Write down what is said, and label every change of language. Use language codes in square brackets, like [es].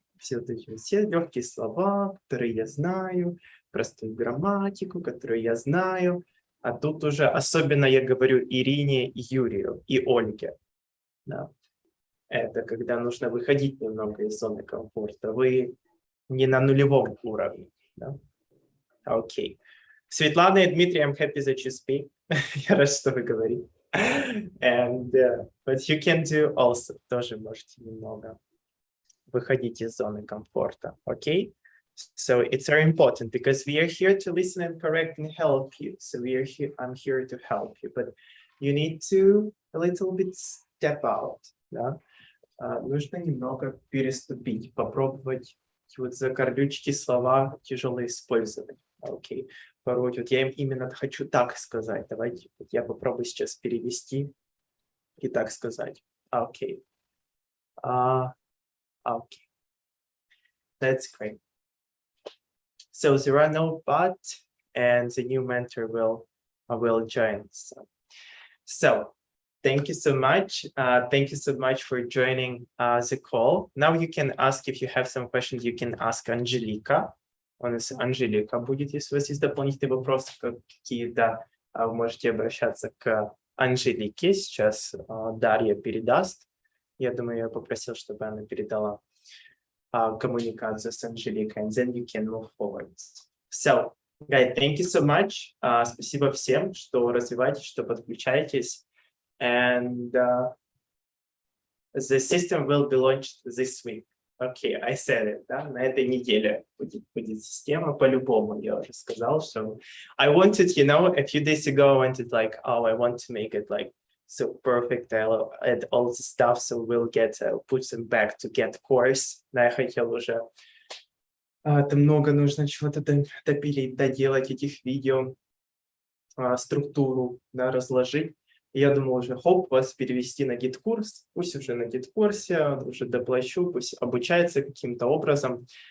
[ru] Все легкие слова, которые я знаю, простую грамматику, которую я знаю. А тут уже особенно я говорю Ирине, Юрию и Ольге. Да. Это когда нужно выходить немного из зоны комфорта. Вы не на нулевом уровне. Да? Окей. [en] Светлана и Дмитрий, I'm happy that you speak. [ru] Я рад, что вы говорите. [en] And, but you can do also. [ru] Тоже можете немного выходить из зоны комфорта. [en] Okay? So it's very important because we are here to listen and correct and help you. So we are here, I'm here to help you. But you need to a little bit step out. [ru] Да? Нужно немного переступить, попробовать вот закорлючки слова тяжело использовать. Окей. Порой вот я им именно хочу так сказать. Давайте вот я попробую сейчас перевести и так сказать. Окей. Окей. [en] That's great. So there are no but, and the new mentor will join. So thank you so much. Thank you so much for joining the call. Now you can ask, if you have some questions, you can ask Анжелика. [ru] У нас Анжелика будет, если у вас есть дополнительные вопросы какие-то, вы можете обращаться к Анжелике. Сейчас Дарья передаст. Я думаю, я попросил, чтобы она передала коммуникацию с Анжеликой, [en] and then you can move forward. So, guys, thank you so much. [ru] Спасибо всем, что развиваетесь, что подключаетесь. [en] And the system will be launched this week. Okay, I said it. Да? [ru] На этой неделе будет система по-любому. Я уже сказал, что [en] I wanted, you know, a few days ago, I wanted like, oh, I want to make it like so perfect. I'll add all the stuff, so we'll get, put them back to get course. [ru] Да, я хотел уже, там много нужно чего-то допилить, доделать этих видео, структуру, да, разложить. И я думал уже, хоп, вас перевести на гид-курс, пусть уже на гид-курсе, уже доплачу, пусть обучается каким-то образом.